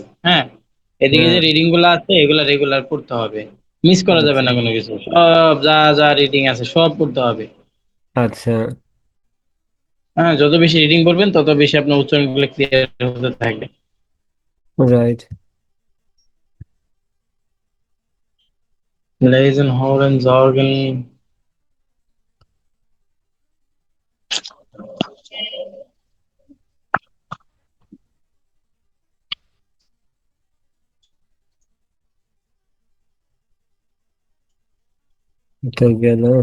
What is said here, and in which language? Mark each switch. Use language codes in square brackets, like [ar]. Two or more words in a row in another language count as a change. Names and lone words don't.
[bn] হ্যাঁ, এদিকে হ্যাঁ। যে রিডিং গুলো আছে এগুলা রেগুলার পড়তে হবে। মিস করা যাবে আচ্ছা। না কোনো কিছু, সব যা যা রিডিং আছে সব পড়তে হবে। আচ্ছা। হ্যাঁ, যত বেশি রিডিং করবেন তত বেশি আপনার উচ্চারণ গুলো ক্লিয়ার হতে থাকবে। রাইট। [de] Lesen, hören, sorgen. [bn] তো গেল।